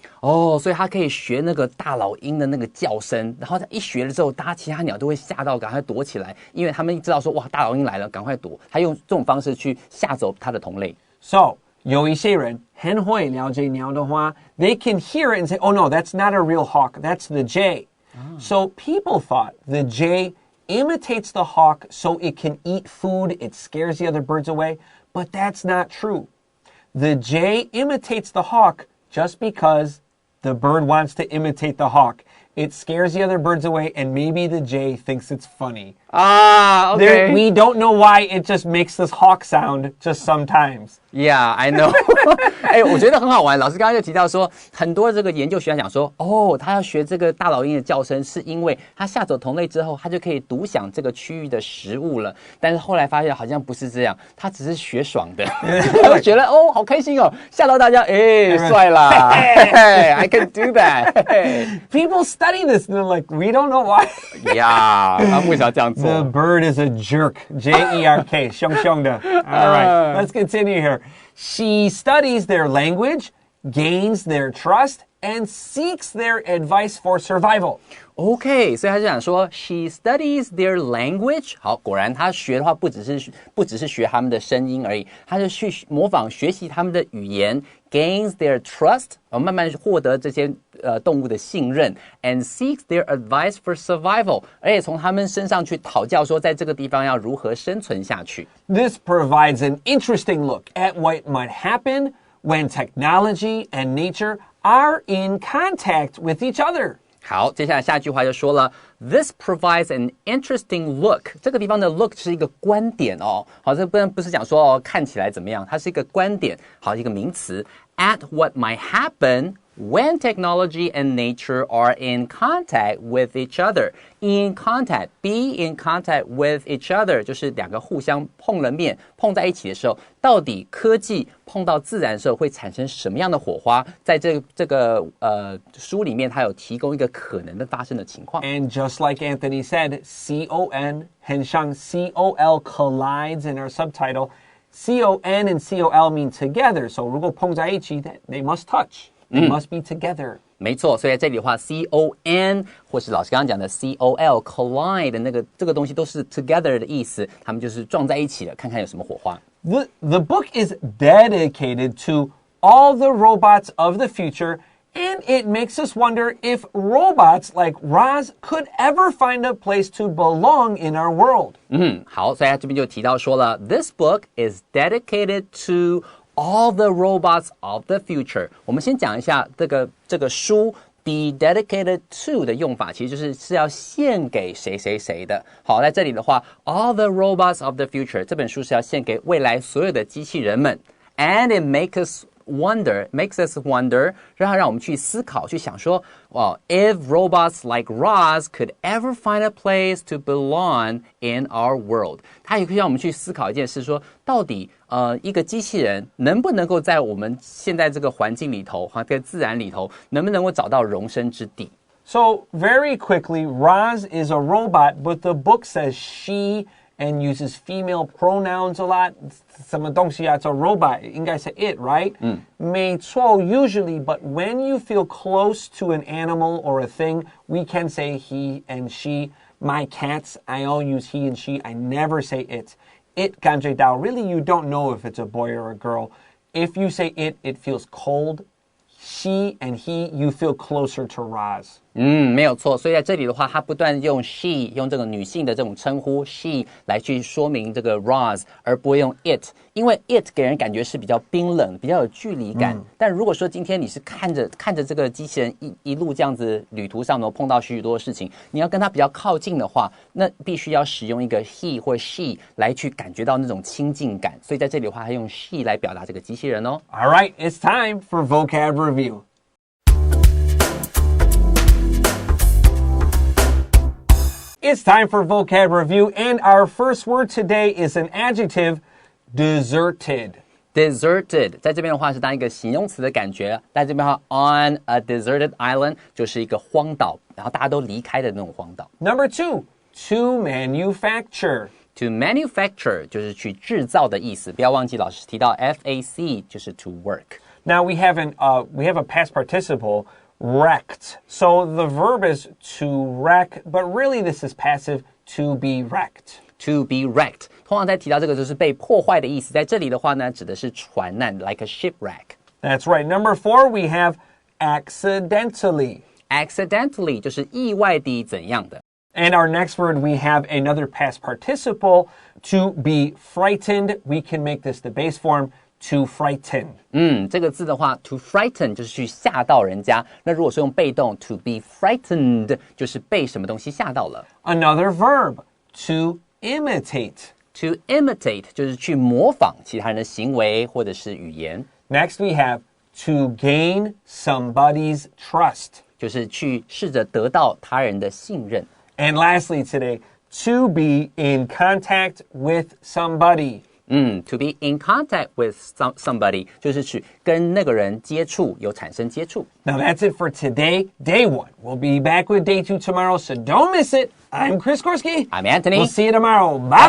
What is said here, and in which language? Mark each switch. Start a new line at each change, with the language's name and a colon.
Chinese: 哦，所以它可以学那个大老鹰的那个叫声，然后它一学了之后，其他鸟都会吓到，赶快躲起来，因为他们知道说哇，大老鹰来了，赶快躲。它用这种方式去吓走它的同类。
English: So
Chinese: 有一些人很会了解鸟的话
English: they can hear it and say, oh no, that's not a real hawk, that's the jay. So people thought the jay imitates the hawk so it can eat food, it scares the other birds away, but that's not true. The jay imitates the hawk just because the bird wants to imitate the hawk. It scares the other birds away, and maybe the jay thinks it's funny. Okay. We don't know why it just makes this hawk sound just sometimes. Yeah, I know.
Chinese: 我觉得很好玩。老师刚刚就提到说，很多这个研究学家讲说，他要学这个大老鹰的叫声，是因为他吓走同类之后，他就可以独享这个区域的食物了。但是后来发现好像不是这样，他只是学爽的，他觉得好开心哦，吓到大家，帅啦，
English: I can do that. People study this and they're like, we don't know why.
Chinese: Yeah, 他为啥这样做
English: The bird is a jerk. J-E-R-K.
Chinese: 凶凶的.
English: All right, let's continue here. She studies their language, gains their trust, and seeks their advice for survival.
Chinese: OK， 所以他就讲说 ，
English: she studies their language。
Chinese: 好，果然他学的话不只是学他们的声音而已，他就去模仿学习他们的语言 ，
English: gains their trust，
Chinese: 慢慢获得这些动物的信任 ，
English: and seeks their advice for survival，
Chinese: 而且从他们身上去讨教说，在这个地方要如何生存下去。
English: This provides an interesting look at what might happen when technology and nature are in contact with each other.
Chinese: 好，接下来下句话就说了 ，
English: This provides an interesting look。
Chinese: 这个地方的 look 是一个观点哦。好，这不是讲说看起来怎么样，它是一个观点，好，一个名词。
English: At what might happen when technology and nature are in contact with each other. In contact, be in contact with each other
Chinese: 就是两个互相碰了面，碰在一起的时候，到底科技碰到自然的时候会产生什么样的火花？在这个书里面，它有提供一个可能的发生的情况。
English: And just like Anthony said, C-O-N,
Chinese: 很像
English: C-O-L collides in our subtitle. C-O-N and C-O-L mean together. So
Chinese: 如果碰在一起
English: they must touch. They must be together.
Chinese: 没错，所以在这里的话 ，C-O-N 或是老师刚刚讲的 C-O-L collide 的这个东西都是 together 的意思，他们就是撞在一起了，看看有什么火花。
English: The book is dedicated to all the robots of the future, and it makes us wonder if robots like Roz could ever find a place to belong in our world.
Chinese: 好，所以他这边就提到说了
English: ，This book is dedicated to all the robots of the future。
Chinese: 我们先讲一下这个书 be dedicated to 的用法，其实是要献给谁谁谁的。好，在这里的话 ，
English: all the robots of the future
Chinese: 这本书是要献给未来所有的机器人们 ，
English: and it makes us wonder，
Chinese: 让我们去思考，去想说，哇 ，
English: if robots like Roz could ever find a place to belong in our world，
Chinese: 它也可以让我们去思考一件事，说到底，一个机器人能不能够在我们现在这个环境里头，在自然里头，能不能够找到容身之地？
English: So very quickly, Roz is a robot, but the book says she and uses female pronouns a lot.
Chinese: 什么东西啊，叫 robot 应该是 it, right? 没错
English: usually, but when you feel close to an animal or a thing, we can say he and she. My cats, I all use he and she. I never say it. It
Chinese: 感觉到
English: really you don't know if it's a boy or a girl. If you say it, it feels cold. She and he, you feel closer to Roz.
Chinese: 没有错。所以在这里的话，他不断用 she 用这个女性的这种称呼 she 来去说明这个 Roz， 而不会用 it， 因为 it 给人感觉是比较冰冷、比较有距离感。但如果说今天你是看着这个机器人一路这样子旅途上呢，碰到许多事情，你要跟他比较靠近的话，那必须要使用一个 he 或 she 来去感觉到那种亲近感。所以在这里的话，他用 she 来表达这个机器人哦。
English: All right, it's time for vocab review. It's time for vocab review, and our first word today is an adjective, deserted.
Chinese: Deserted 在这边的话是当一个形容词的感觉，在这边的话 on a deserted island 就是一个荒岛，然后大家都离开的那种荒岛。
English: Number 2, to manufacture.
Chinese: To manufacture 就是去制造的意思，不要忘记老师提到 FAC 就是 to work。
English: Now we have a past participle, wrecked. So the verb is to wreck, but really this is passive, to be wrecked.
Chinese: To be wrecked 通常在提到这个就是被破坏的意思，在这里的话呢指的是船难
English: like a shipwreck. That's right. Number 4, we have accidentally.
Chinese: Accidentally 就是意外地怎样的。
English: And our next word, we have another past participle, to be frightened. We can make this the base form, to frighten.
Chinese: 这个字的话 to frighten 就是去吓到人家，那如果说用被动 to be frightened 就是被什么东西吓到了。
English: Another verb, to imitate.
Chinese: To imitate 就是去模仿其他人的行为或者是语言。
English: Next we have to gain somebody's trust.
Chinese: 就是去试着得到他人的信任。
English: And lastly today, to be in contact with somebody.
Chinese: To be in contact with somebody 就是去跟那个人接触，有产生接触。
English: Now that's it for today, day 1. We'll be back with day 2 tomorrow, so don't miss it. I'm Chris Gorski. I'm Anthony. We'll see you tomorrow. Bye-bye.